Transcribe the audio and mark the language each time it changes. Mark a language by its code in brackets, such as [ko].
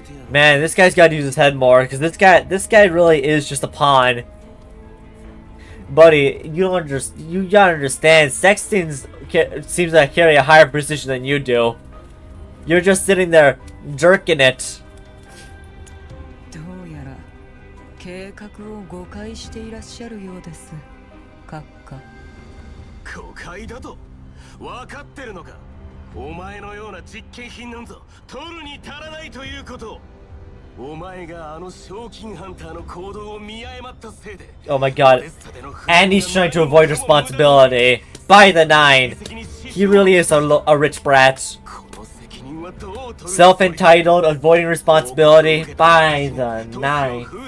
[en] Man, this guy's gotta use his head more, because this guy really is just a pawn. Buddy, you gotta understand, Sexton seems to carry a higher position than you do. You're just sitting there, jerking it. [ja] 計画を誤解していらっしゃるようです。閣下。誤解だと？分かってるのか？お前のような実験品なんぞ取るに足らないということ。お前があの賞金ハンターの行動を見誤ったせいで。 [en] Oh my god. And he's trying to avoid responsibility. By the nine. He really is a rich brat. Self-entitled, avoiding responsibility. By the nine.